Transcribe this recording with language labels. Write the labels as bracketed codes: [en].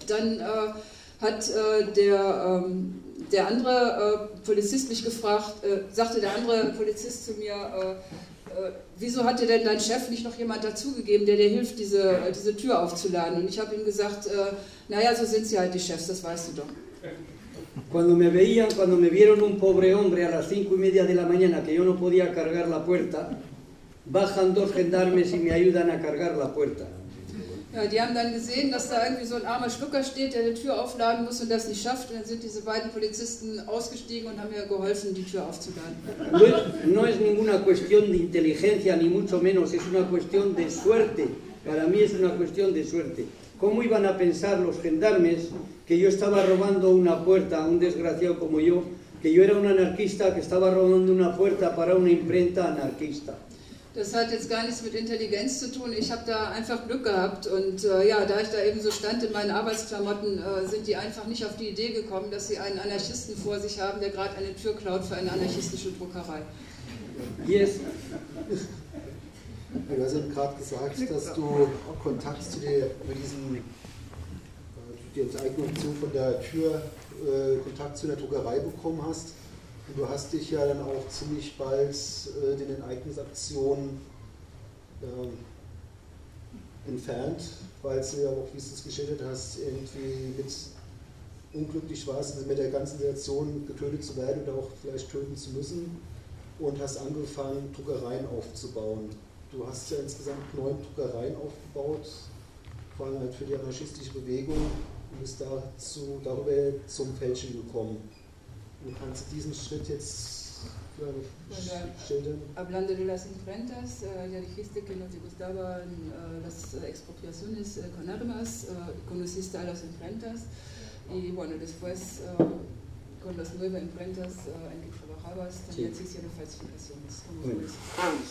[de] Dann sagte der andere Polizist zu mir, wieso hat dir denn dein Chef nicht noch jemand dazugegeben, der dir hilft, diese Tür aufzuladen? Und ich habe ihm gesagt, naja, so sind sie halt, die Chefs, das weißt du doch. [es] Cuando me vieron un pobre hombre a las 5:30 de la mañana que yo no podía cargar la puerta, bajan dos gendarmes y me ayudan a cargar la puerta. [de] Ja, die haben dann gesehen, dass da irgendwie so ein armer Schlucker steht, der die Tür aufladen muss und das nicht schafft. Und dann sind diese beiden Polizisten ausgestiegen und haben mir geholfen, die Tür aufzuladen. [es] No es ninguna cuestión de inteligencia, ni mucho menos, es una cuestión de suerte. Para mí es una cuestión de suerte. ¿Cómo iban a pensar los gendarmes que yo estaba robando una puerta, un desgraciado como yo, que yo era un anarquista que estaba robando una puerta para una imprenta anarquista? [de] Das hat jetzt gar nichts mit Intelligenz zu tun. Ich habe da einfach Glück gehabt. Und ja, da ich da eben so stand in meinen Arbeitsklamotten, sind die einfach nicht auf die Idee gekommen, dass sie einen Anarchisten vor sich haben, der gerade eine Tür klaut für eine anarchistische Druckerei. [en] Yes. [de] Du hast eben gerade gesagt, dass du Kontakt zu diesen die Enteignung zu, von der Tür Kontakt zu einer Druckerei bekommen hast. Und du hast dich ja dann auch ziemlich bald den Enteignungsaktionen entfernt, weil du ja auch, wie du es geschildert hast, irgendwie mit unglücklich warst, mit der ganzen Situation getötet zu werden oder auch vielleicht töten zu müssen, und hast angefangen, Druckereien aufzubauen. Du hast ja insgesamt 9 Druckereien aufgebaut, vor allem halt für die anarchistische Bewegung, und bist darüber zum Fälschen gekommen. Und kannst du diesen Schritt jetzt schildern? [es] Hablando de las imprentas, ya dijiste que no te gustaban las expropiaciones con armas, conociste a las imprentas, y bueno, después con las nuevas imprentas en que trabajabas, también existían las falsificaciones.